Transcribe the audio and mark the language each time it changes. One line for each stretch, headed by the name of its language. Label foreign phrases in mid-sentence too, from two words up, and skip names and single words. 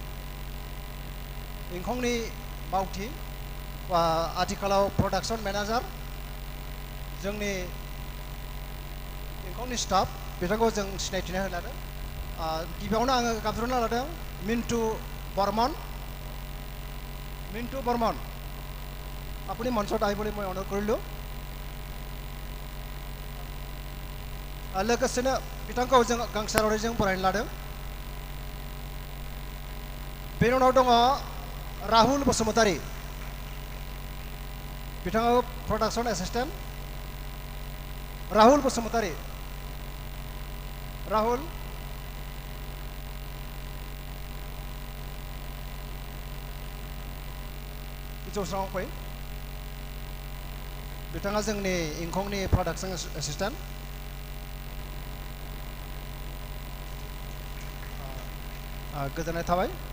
Bodo: इंखंनि मावथि आथिखालाव प्रडाक्शन मेनेजार जोंनि इंखंनि स्टाफ बिथांखौ जों सिनायथिनो होनो लादों गिबियावनो आङो गाबज्रिना लादों मिन्टू बर्मन
Assamese: আপুনি মঞ্চত আহিবলৈ মই অনুৰোধ কৰিলোঁ
Bodo: लोगोसेनो बिथांखौ जों गांसे रावजों बरायनो लादों बेनि उनाव दङ राहुल बसुमतारी बिथाङा प्रडाक्शन एसिस्टेंट राहुल बसुमतारी राहुल जौस्राङाव फै बिथाङा जोंनि इंखंनि प्रडाक्शन एसिस्टेंट गोजोननाय थाबाय